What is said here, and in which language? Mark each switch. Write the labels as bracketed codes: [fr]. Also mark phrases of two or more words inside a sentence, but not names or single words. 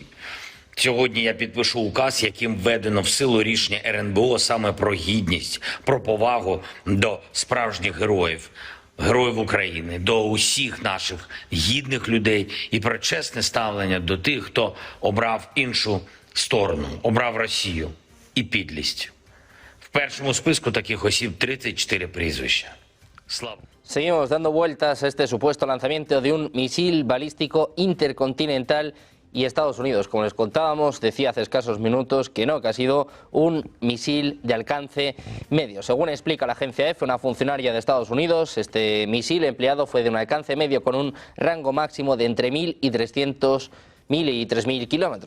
[uk] Сьогодні я підпишу указ, яким введено в силу рішення РНБО саме про гідність, про повагу до справжніх героїв, героїв України, до усіх наших гідних людей і про чесне ставлення до тих, хто обрав іншу сторону, обрав Росію і підлість. В першому списку таких осіб 34 прізвища. Слава! [es] Seguimos dando vueltas a este supuesto lanzamiento de un misil balístico intercontinental. Y Estados Unidos, como les contábamos, decía hace escasos minutos que no, que ha sido un misil de alcance medio. Según explica la agencia EFE, una funcionaria de Estados Unidos, este misil empleado fue de un alcance medio con un rango máximo de entre 1.000 y 3.000 kilómetros.